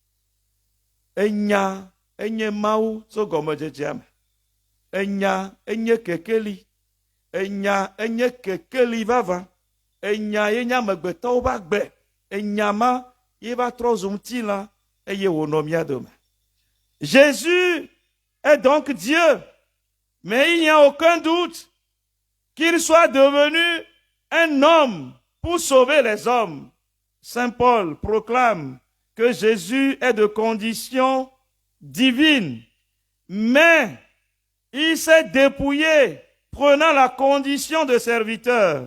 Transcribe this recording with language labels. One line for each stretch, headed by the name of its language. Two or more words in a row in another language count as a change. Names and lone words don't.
Ewe: Enya enye Mawu tso gɔmedzedzea me. Enya enye kekeli. Enya enye kekeli vavã. Enya ye nye amegbetɔwo ƒe agbe. Enya ma ye va trɔ zu ŋutilã, eye wònɔ mía dome.
French: Jésus est donc Dieu, mais il n'y a aucun doute qu'il soit devenu un homme pour sauver les hommes. Saint Paul proclame que Jésus est de condition divine, mais il s'est dépouillé, prenant la condition de serviteur.